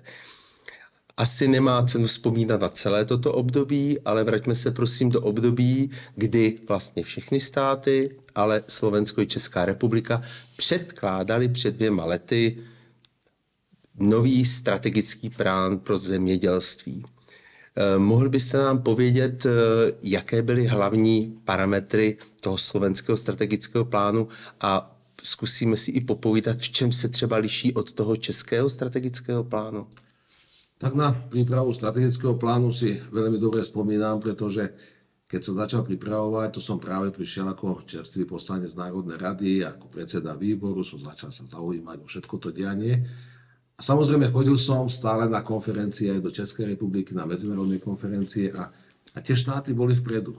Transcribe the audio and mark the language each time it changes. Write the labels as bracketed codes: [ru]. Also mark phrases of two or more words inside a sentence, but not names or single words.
[cs] Asi nemá cenu vzpomínat na celé toto období, ale vraťme se prosím do období, kdy vlastně všechny státy, ale Slovensko i Česká republika předkládali před 2 lety nový strategický plán pro zemědělství. Mohl byste nám povědět, jaké byly hlavní parametry toho slovenského strategického plánu a zkusíme si i popovídat, v čem se třeba liší od toho českého strategického plánu? [sk] Tak na prípravu strategického plánu si veľmi dobre spomínam, pretože keď sa začal pripravovať, to som práve prišiel ako čerstvý poslanec Národnej rady, ako predseda výboru, som začal sa zaujímať o všetko to dianie. A samozrejme chodil som stále na konferencie aj do Českej republiky, na medzinárodné konferencie a tie štáty boli vpredu.